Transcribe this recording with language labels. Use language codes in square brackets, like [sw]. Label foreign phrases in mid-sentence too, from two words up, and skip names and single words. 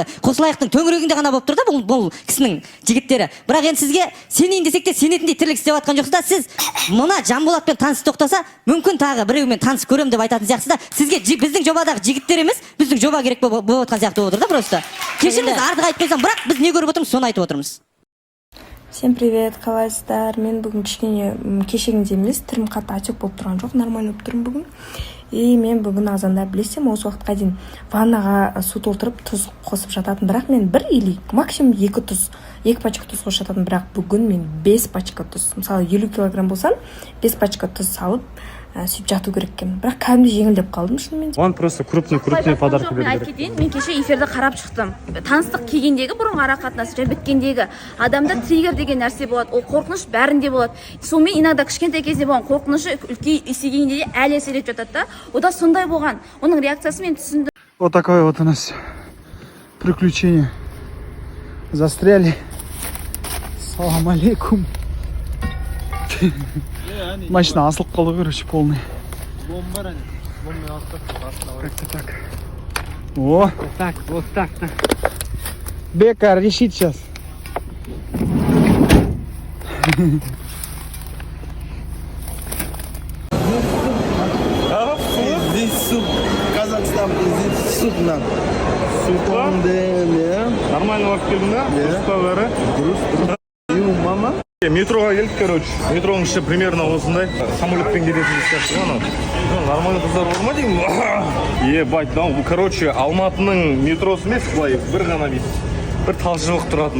[kk] Қосылаяқтың төңірегінде ғана болып тұр да бұл кісінің жігіттері. Бірақ енді сізге сенейін десек те сенетіндей тірлік істеп жатқан жоқсыз да. Сіз мына Жанболатпен таныс тоқтаса, мүмкін тағы біреумен таныс көремін деп айтатын сияқтысыз да. Сізге біздің жобадағы жігіттер емес, біздің жоба керек болып отқан сияқты болып отыр да просто. Кешіріңіз, артық айтып қойсам, бірақ біз не көріп отырмыз, соны айтып отырмыз. [ru] Всем привет, [kk] қалайсыздар? Мен бүгін кішкене кешегінде емес, түрім қатты отек болып тұрған жоқ, нормально болып тұрмын бүгін. И мен бүгін азанда білесем, осы уақытқа дейін ваннаға су толтырып тұз қосып жататын, бірақ мен бір или максимум 2 пачка тұз қосып жататын, бірақ бүгін мен 5 пачка тұз, мысалы 50 килограмм болсам 5 пачка тұз салып сөйтіп жату керек екен, бірақ кәдімгі жеңілдеп қалдым шынымен. [ru] Он просто крупный подарок [kk] мен айтып кетейін, мен кеше эфирді қарап шықтым. Таныстық келгендегі бұрынғы ара қатынасы және біткендегі адамда триггер деген нәрсе болады, ол қорқыныш бәрінде болады. Сонымен иногда кішкентай кезде болған қорқынышы үлкен есейгенде де әлі әсер етіп жатады да. Ода сондай болған. Оның реакциясы мен түсіндім. [ru] Вот такое вот у нас приключение. Застряли. [ar] Салам алейкум. [kk] Машина асылып қалды, короче, [ru] полный. Как-то так. О! Вот так-то. Бека решит сейчас. Здесь суп. Казахстан, здесь суп нам. Суп. [kk] Нормально болып келдің да? Ұсталары. Мама. Метроға келдік, короче. Метроның іші примерно осындай. Самолетпен келетін сияқты анау. Нормально қыздар бар ма деймін? [ru] Ебать, короче, [kk] Алматының метросы емес, былай бір ғана бір талшыбық тұратын.